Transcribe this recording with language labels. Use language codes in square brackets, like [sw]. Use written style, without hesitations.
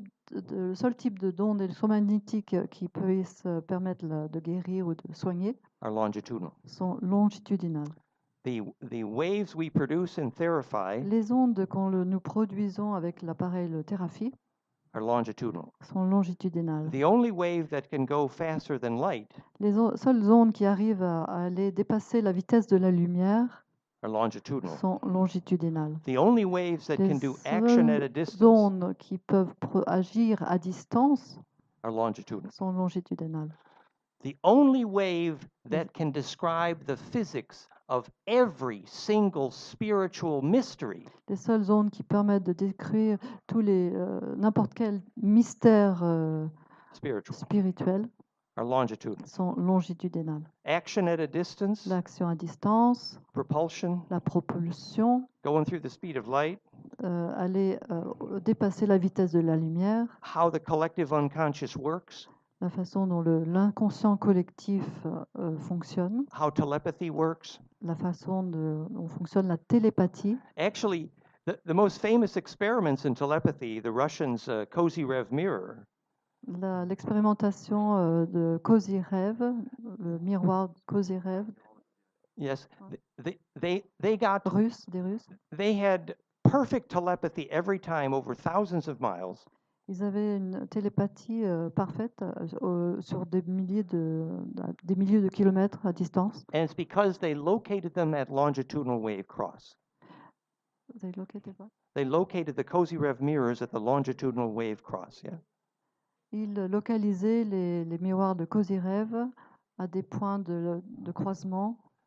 [fr] Le seul type d'onde électromagnétique qui peut se permettre de guérir ou de soigner [en] are longitudinal. [fr] Sont longitudinales. [en] The waves we produce in Therapy [fr] les ondes que nous produisons avec l'appareil Thérapie [en] are longitudinal. [fr] Sont longitudinales. [en] The only wave that can go faster than light [fr] les seules ondes qui arrivent à aller dépasser la vitesse de la lumière [en] are longitudinal. [fr] Sont longitudinales. [en] The only waves that can do action at a distance [fr] les ondes qui peuvent agir à distance [en] are longitudinal. [fr] Sont longitudinales. [en] The only wave that can describe the physics of every single spiritual mystery. [fr] Les seules ondes qui permettent de décrire tous les n'importe quel mystère spirituel [en] are longitudinal. [fr] Sont longitudinales. [en] Action at a distance. [fr] L'action à distance. [en] Propulsion. [fr] La propulsion. [en] Going through the speed of light. [fr] aller dépasser la vitesse de la lumière, [en] how the collective unconscious works, [fr] la façon dont l'inconscient collectif fonctionne, [en] how telepathy works. [fr] la façon dont fonctionne la télépathie. [en] Actually, the most famous experiments in telepathy, the Russians' Kozyrev mirror. [fr] L'expérimentation de Kozyrev, le miroir de Kozyrev. [en] Yes, they got [fr] des Russes. [en] They had perfect telepathy every time over thousands of miles. [fr] Ils avaient une télépathie parfaite sur des milliers de kilomètres à distance. [en] And it's because they located them at longitudinal wave cross. They located the Kozyrev mirrors at the longitudinal wave cross, yeah? [fr] Ils localisaient les miroirs de Kozyrev à des points de croisement.